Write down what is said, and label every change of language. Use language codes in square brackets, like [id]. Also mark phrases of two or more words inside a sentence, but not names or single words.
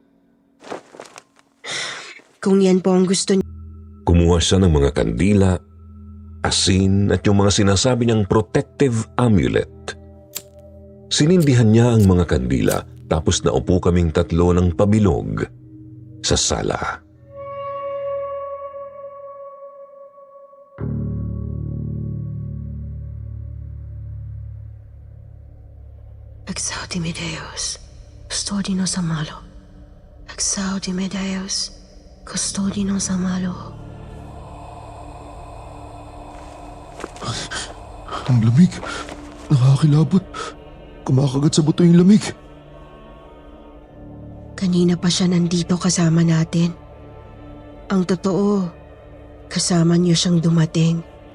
[tl] Kung yan po ang gusto niya. Kumuha siya ng mga kandila, asin at yung mga sinasabi niyang [en] protective amulet. [tl] Sinindihan niya ang mga kandila tapos naupo kaming tatlo ng pabilog sa sala. [la] Exaudime Deus, custodinos a malo. Exaudime Deus, custodinos a malo. [tl] Ang lamig. Nakakilabot. Kumakagat sa buto yung lamig. Kanina pa siya nandito kasama natin. Ang totoo, kasama niyo siyang dumating.